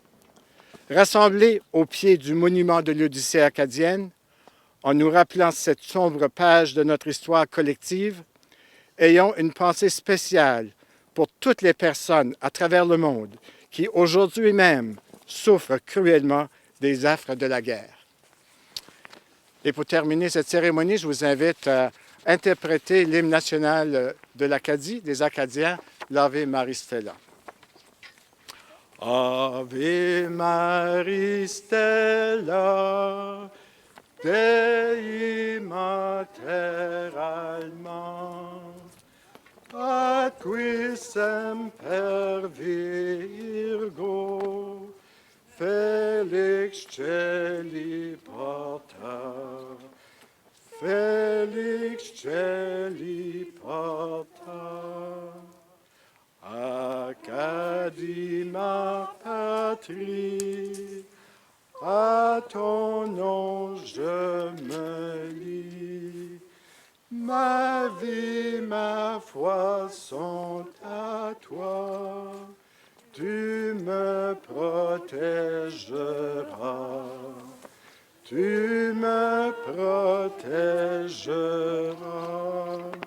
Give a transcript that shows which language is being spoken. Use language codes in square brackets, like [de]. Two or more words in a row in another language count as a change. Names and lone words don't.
[fr] Rassemblés au pied du monument de l'Odyssée acadienne, en nous rappelant cette sombre page de notre histoire collective, ayons une pensée spéciale pour toutes les personnes à travers le monde qui, aujourd'hui même, souffrent cruellement des affres de la guerre. Et pour terminer cette cérémonie, je vous invite interpréter l'hymne national de l'Acadie, des Acadiens, l'Ave Maris Stella. [la] Ave Maris Stella, Dei Mater Alma, atque semper Virgo, Felix Celi Pater, Felix Celi Pater, [fr] Acadie ma patrie, à ton nom je me lie. Ma vie, ma foi sont à toi, tu me protégeras, tu me protégeras.